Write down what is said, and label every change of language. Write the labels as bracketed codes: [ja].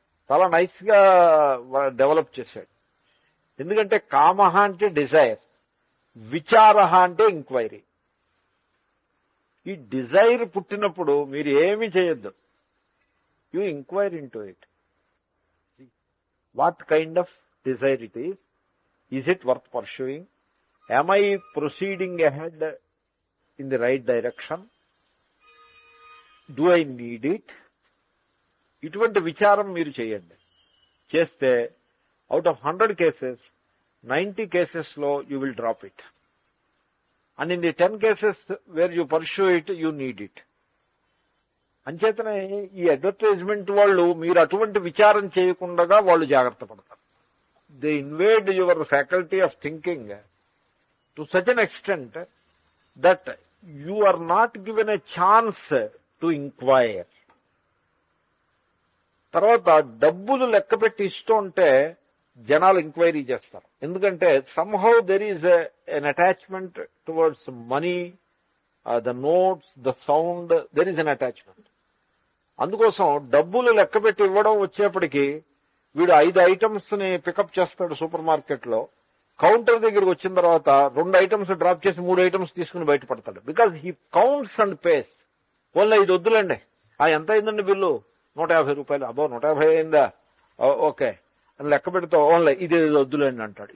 [te] చాలా నైస్ గా డెవలప్ చేశాడు. ఎందుకంటే కామ అంటే డిజైర్, విచార అంటే ఎంక్వైరీ. ఈ డిజైర్ పుట్టినప్పుడు మీరు ఏమీ చేయొద్దు, [en] You enquire into it. What kind of desire it is it worth pursuing, am I proceeding ahead in the right direction, do I need it? [te] ఇటువంటి విచారం మీరు చేయండి. చేస్తే [en] Out of 100 cases 90 cases లో you will drop it, and in the 10 cases where you pursue it you need it. [te] అంచేతనే ఈ advertisement వాళ్ళు మీరు అటువంటి విచారం చేయకుండా వాళ్ళు జాగ్రత్త పడతారు. [en] They invade your faculty of thinking to such an extent that you are not given a chance to inquire. [te] తర్వాత డబ్బులు లెక్క పెట్టి ఇస్తూ ఉంటే జనాలు ఎంక్వైరీ చేస్తారు. [en] ఎందుకంటే somehow there is an attachment towards money, the notes, the sound, there is an attachment. [te] అందుకోసం డబ్బులు లెక్క పెట్టి ఇవ్వడం వచ్చేప్పటికి వీడు 5 ఐటమ్స్ ని పికప్ చేస్తాడు సూపర్ మార్కెట్ లో. కౌంటర్ దగ్గరికి వచ్చిన తర్వాత 2 ఐటమ్స్ డ్రాప్ చేసి 3 ఐటమ్స్ తీసుకుని బయటపడతాడు. [en] Because he counts and pays. [te] Only 5 వద్దులండి, ఎంత అయిందండి బిల్లు, 150 రూపాయలు, అబ్బో 150 అయిందా, ఓకే అని లెక్క పెడితే ఓన్లీ ఇది వద్దులేండి అంటాడు.